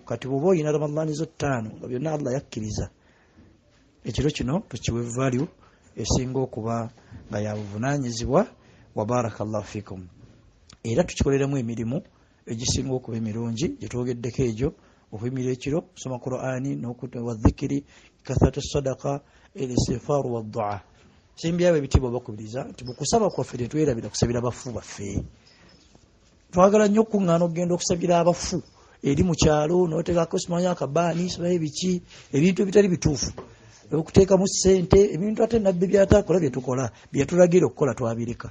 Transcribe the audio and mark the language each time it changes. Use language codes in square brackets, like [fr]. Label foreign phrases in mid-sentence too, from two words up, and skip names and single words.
[lg] Kati bw'oba oyina Ramadhaani zo 5 nga byonna Allah yakkiriza, ekiro kino tukiwe value esinga okuba nga ya buvunaanyizibwa. [ar] وبارك الله فيكم. [lg] Era tukikoleramu emirimu egisinga okuba emirungi gye twogeddeko egyo: okuyimira ekiro, kusoma Qur'ani n'okuwa dhikiri, [ar] كثرة الصدقة، الاستغفار والدعاء. [lg] Simbyawo ebitiibwa bakubiriza nti mu kusaba kwaffe tetwerabira kusabira bafu baffe. Twagala nnyo okuŋŋaana okugenda okusabira abafu eri mu kyalo n'oteekako simanya akabaani sibaye biki, ebintu ebitali bituufu, okuteekamu ssente, ebintu ate nabbi byataakola bye tukola, bye yatulagira okukola twabireka.